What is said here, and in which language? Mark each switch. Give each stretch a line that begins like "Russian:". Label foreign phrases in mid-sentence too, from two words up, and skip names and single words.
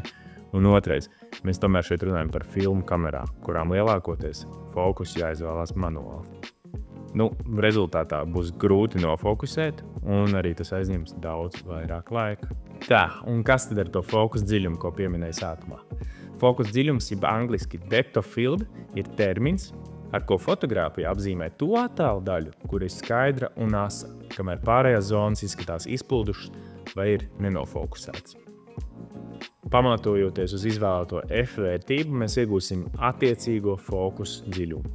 Latvian: Un otrais, mēs tomēr šeit runājam par filmu kamerām, kurām lielākoties fokus jāizvēlās manuāli. Rezultātā būs grūti nofokusēt, un arī tas aizņems daudz vairāk laika. Tā, un kas tad ar to fokus dziļumu, ko pieminēju sākumā? Fokus dziļums, jeb angliski
English: depth of field,
Latvian: ir termins, ar ko fotogrāfija apzīmē to attēlu daļu, kur ir skaidra un asa, kamēr pārējās zonas izskatās izplūdušas vai ir nenofokusētas. Pamatojoties uz izvēlēto F vērtību, mēs iegūsim attiecīgo fokusu dziļumu.